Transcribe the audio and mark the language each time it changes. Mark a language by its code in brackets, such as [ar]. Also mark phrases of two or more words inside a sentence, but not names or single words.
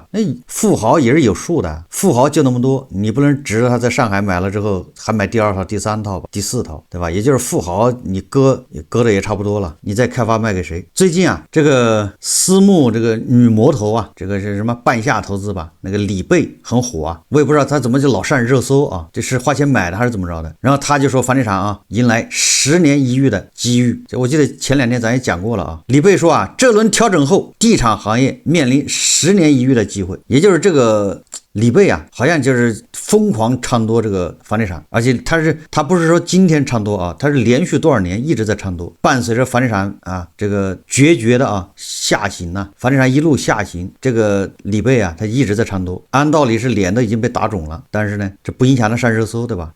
[zh] 那富豪也是有數的，富豪就那麼多，你不能指着他在上海買了之後還買第2套、第3套吧、第4套，對吧？也就是富豪你割的也差不多了，你再開發賣給誰？最近啊這個私募這個女魔頭啊，這個是什麼半夏投資吧，那個李貝很火啊，我也不知道他怎麼就老上熱搜啊，這是花錢買的還是怎麼着的？然後他就說房地產啊迎來10年一遇的機遇，我記得前2天咱也講過了啊。李貝說啊，這輪調整後地產行業面臨10年一遇的機會，也就是這個李貝啊好像就是瘋狂唱多这個房地產，而且他不是說今天唱多啊，他是連續多少年一直在唱多，伴隨着房地產啊這個決絕的啊下行啊，房地產一路下行，這個李貝啊他一直在唱多，按道理是臉都已經被打腫了，但是呢這不影響他上熱搜，對吧？